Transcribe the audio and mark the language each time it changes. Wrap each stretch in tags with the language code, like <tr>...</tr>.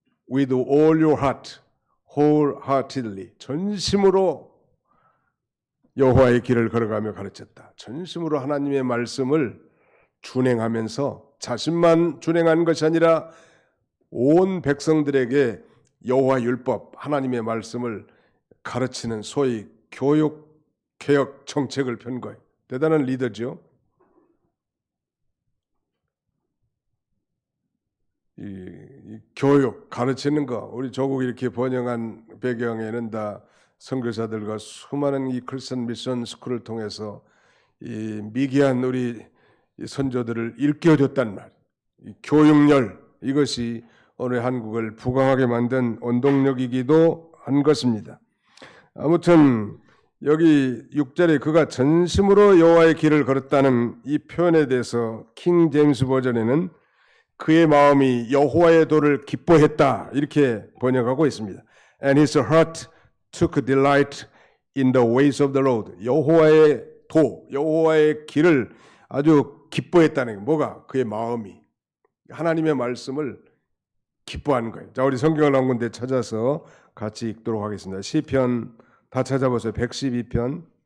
<en>with all your heart, wholeheartedly.</en> <ko>전심으로 여호와의 길을 걸어가며 가르쳤다. 전심으로 하나님의 말씀을 준행하면서 자신만 준행한 것이 아니라 온 백성들에게 여호와 율법, 하나님의 말씀을 가르치는 소위 교육, 개혁 정책을 편 거예요. 대단한 리더죠. 이 교육, 가르치는 거, 우리 조국 이렇게 번영한 배경에는 다 선교사들과 수많은 이 크리스천 미션 스쿨을 통해서 이 미개한 우리 이 선조들을 일깨워줬단 말이에요. 이 교육열, 이것이 오늘 한국을 부강하게 만든 원동력이기도 한 것입니다. 아무튼 여기 6절에 그가 전심으로 여호와의 길을 걸었다는 이 표현에 대해서 킹 제임스 버전에는 그의 마음이 여호와의 도를 기뻐했다 이렇게 번역하고 있습니다.</ko> <en>And his heart took delight in the ways of the Lord.</en> <ko>여호와의 도, 여호와의 길을 아주 기뻐했다는 게 뭐가? 그의 마음이 하나님의 말씀을 기뻐하는 거예요. 자, 우리 성경을 한 군데 찾아서 같이 읽도록 하겠습니다. 시편 다 찾아보세요. 112편.</ko>